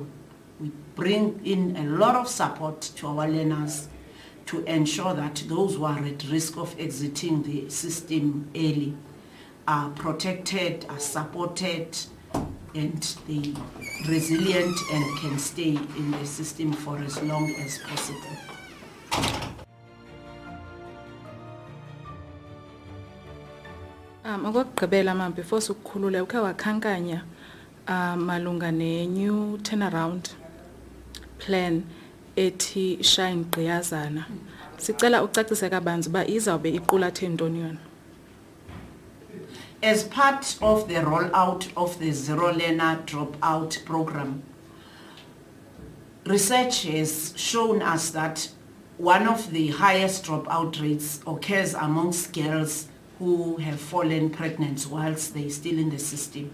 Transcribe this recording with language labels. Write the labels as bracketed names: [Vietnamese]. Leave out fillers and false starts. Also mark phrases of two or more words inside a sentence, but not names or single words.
[English] We bring in a lot of support to our learners to ensure that those who are at risk of exiting the system early are protected, are supported, and they resilient and can stay in the system for as long as possible. [Xhosa] Okugqibela mama, before sikukhulule, ukhe wakhankanya malunga ne- [English] new turnaround plan [Xhosa] ethi Shine Gqiyazana. Sicela ucacise kabanzi uba izawube iqulathe ntoni yona. [English] As part of the rollout of the Zero Learner Dropout program, research has shown us that one of the highest dropout rates occurs amongst girls who have fallen pregnant whilst they're still in the system.